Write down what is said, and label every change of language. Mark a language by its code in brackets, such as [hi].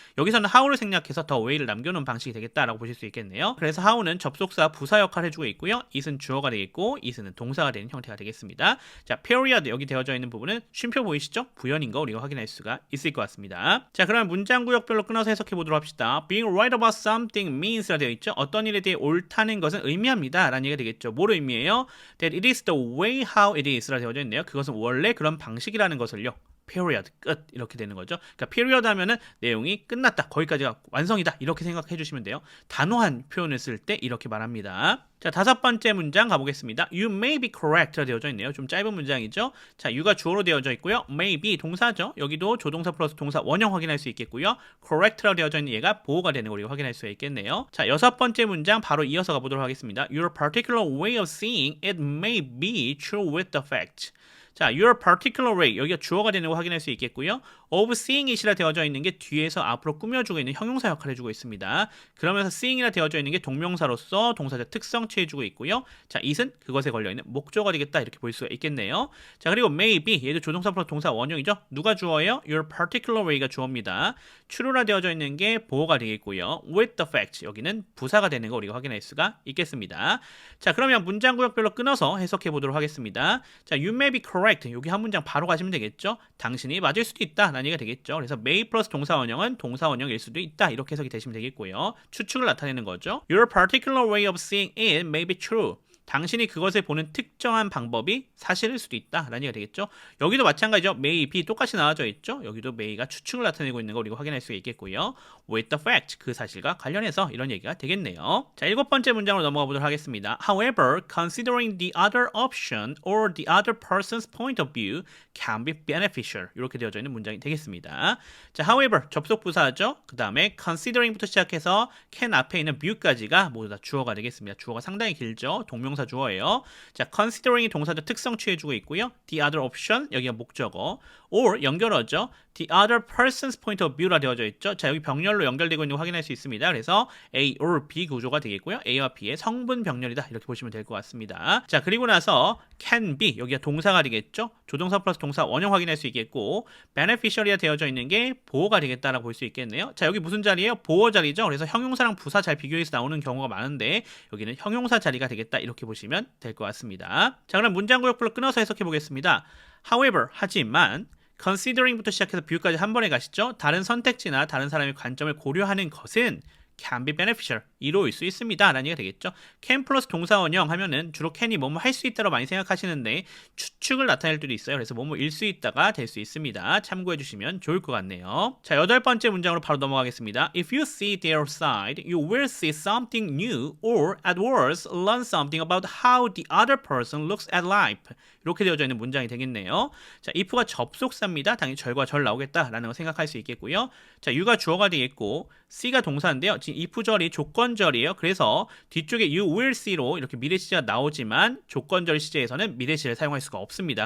[ko] 여기서는 how를 생략해서 the way를 남겨놓은 방식이 되겠다라고 보실 수 있겠네요. 그래서 how는 접속사 부사 역할을 해주고 있고요. it은 주어가 되겠고 it은 동사가 되는 형태가 되겠습니다. 자, period 여기 되어져 있는 부분은 쉼표 보이시죠? 부연인 거 우리가 확인할 수가 있을 것 같습니다. 자, 그러면 문장 구역별로 끊어서 해석해 보도록 합시다. [en] being right about something means [ko] 라 되어 있죠. 어떤 일에 대해 옳다는 것은 의미합니다 라는 얘기가 되겠죠. 뭐로 의미해요? [en] That it is the way how it is [ko] 라 되어져 있네요. 그것은 원래 그런 방식이라는 것을요. period 끝 이렇게 되는 거죠. 그러니까 period 하면은 내용이 끝났다. 거기까지가 완성이다. 이렇게 생각해 주시면 돼요. 단호한 표현을 쓸 때 이렇게 말합니다. 자, 다섯 번째 문장 가보겠습니다. [en] You may be correct [ko] 라 되어져 있네요. 좀 짧은 문장이죠. 자, you가 주어로 되어져 있고요. [en] may be 동사죠. [ko] 여기도 조동사 플러스 동사 원형 확인할 수 있겠고요. correct라 되어져 있는 얘가 보호가 되는 거 우리가 확인할 수 있겠네요. 자, 여섯 번째 문장 바로 이어서 가보도록 하겠습니다. [en] Your particular way of seeing it may be true with the fact. [ko] 자, your particular way 여기가 주어가 되는 거 확인할 수 있겠고요. [en] of seeing it [ko] 이라 되어져 있는 게 뒤에서 앞으로 꾸며주고 있는 형용사 역할을 해주고 있습니다. 그러면서 seeing이라 되어져 있는 게 동명사로서 동사적 특성 취해주고 있고요. 자, it은 그것에 걸려있는 목조가 되겠다 이렇게 볼 수가 있겠네요. 자, 그리고 maybe 얘도 조동사 플러스 동사 원형이죠. 누가 주어예요? [en] your particular way가 주어입니다. [ko] true라 되어져 있는 게 보어가 되겠고요. [en] with the fact [ko] 여기는 부사가 되는 거 우리가 확인할 수가 있겠습니다. 자, 그러면 문장 구역별로 끊어서 해석해 보도록 하겠습니다. 자, [en] you may be correct [ko] 여기 한 문장 바로 가시면 되겠죠. 당신이 맞을 수도 있다 라는 얘기가 되겠죠. 그래서 may 플러스 동사 원형은 동사 원형일 수도 있다 이렇게 해석이 되시면 되겠고요. 추측을 나타내는 거죠. [en] Your particular way of seeing it may be true. [ko] 당신이 그것을 보는 특정한 방법이 사실일 수도 있다라는 얘기가 되겠죠. 여기도 마찬가지죠. may be 똑같이 나와져 있죠. 여기도 may가 추측을 나타내고 있는 거 우리가 확인할 수가 있겠고요. [en] with the fact [ko] 그 사실과 관련해서 이런 얘기가 되겠네요. 자, 7번째 문장으로 넘어가 보도록 하겠습니다. [en] However, considering the other option or the other person's point of view can be beneficial. [ko] 이렇게 되어져 있는 문장이 되겠습니다. 자, however 접속 부사죠. 그 다음에 considering부터 시작해서 can 앞에 있는 view까지가 모두 다 주어가 되겠습니다. 주어가 상당히 길죠. 동명사 주어예요. 자, considering이 동사적 특성 취해주고 있고요. [en] the other option 여기가 목적어. [ko] or 연결어죠. [en] the other person's point of view라 되어져 있죠. [ko] 자, 여기 병렬로 연결되고 있는 거 확인할 수 있습니다. 그래서 A or B 구조가 되겠고요. A와 B의 성분 병렬이다. 이렇게 보시면 될 것 같습니다. 자, 그리고 나서 can be 여기가 동사가 되겠죠. 조동사 플러스 동사 원형 확인할 수 있겠고 beneficial이라 되어져 있는 게 보어가 되겠다라고 볼 수 있겠네요. 자, 여기 무슨 자리예요? 보어 자리죠. 그래서 형용사랑 부사 잘 비교해서 나오는 경우가 많은데 여기는 형용사 자리가 되겠다. 이렇게 보시면 될 것 같습니다. 자, 그럼 문장 구역별로 끊어서 해석해 보겠습니다. However, 하지만 considering부터 시작해서 view까지 한 번에 가시죠. 다른 선택지나 다른 사람의 관점을 고려하는 것은 [en] can be beneficial, [ko] 이로울 수 있습니다 라는 얘기가 되겠죠. can 플러스 동사 원형 하면은 주로 can이 뭐뭐 할 수 있다로 많이 생각하시는데 추측을 나타낼 때도 있어요. 그래서 뭐뭐일 수 있다가 될 수 있습니다. 참고해 주시면 좋을 것 같네요. 자, 8번째 문장으로 바로 넘어가겠습니다. [en] If you see their side, you will see something new or at worst learn something about how the other person looks at life. [ko] 이렇게 되어져 있는 문장이 되겠네요. 자, if가 접속사입니다. 당연히 절과 절 나오겠다라는 거 생각할 수 있겠고요. 자, you가 주어가 되겠고 C가 동사인데요. 지금 if절이 조건절이에요. 그래서 뒤쪽에 [en] you will see [ko] 로 이렇게 미래 시제가 나오지만 조건절 시제에서는 미래 시제를 사용할 수가 없습니다.